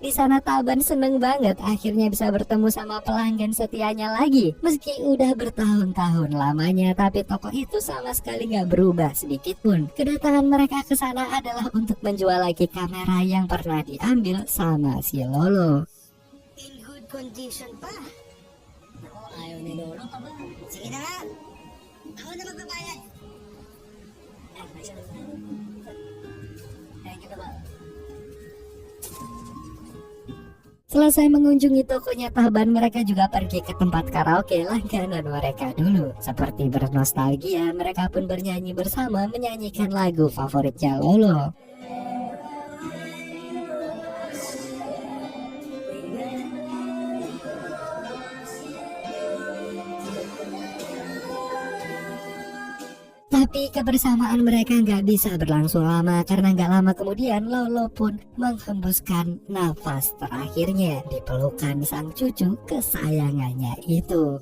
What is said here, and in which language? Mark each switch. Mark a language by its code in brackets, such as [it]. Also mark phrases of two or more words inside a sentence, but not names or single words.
[id] Di sana Taban seneng banget akhirnya bisa bertemu sama pelanggan setianya lagi. Meski udah bertahun-tahun lamanya, tapi toko itu sama sekali gak berubah sedikit pun. Kedatangan mereka ke sana adalah untuk menjual lagi kamera yang pernah diambil sama si Lolo. [en] In good condition [tl] pa. Ayaw ni Lolo ka ba? Sige na nga. Ako na magbabayad. [en] Thank you [tl] ba? [id] Selesai mengunjungi tokonya Taban, mereka juga pergi ke tempat karaoke langganan mereka dulu. Seperti bernostalgia, mereka pun bernyanyi bersama menyanyikan lagu favoritnya Lolo. Tapi kebersamaan mereka nggak bisa berlangsung lama karena nggak lama kemudian Lolo pun menghembuskan nafas terakhirnya di pelukan sang cucu kesayangannya itu.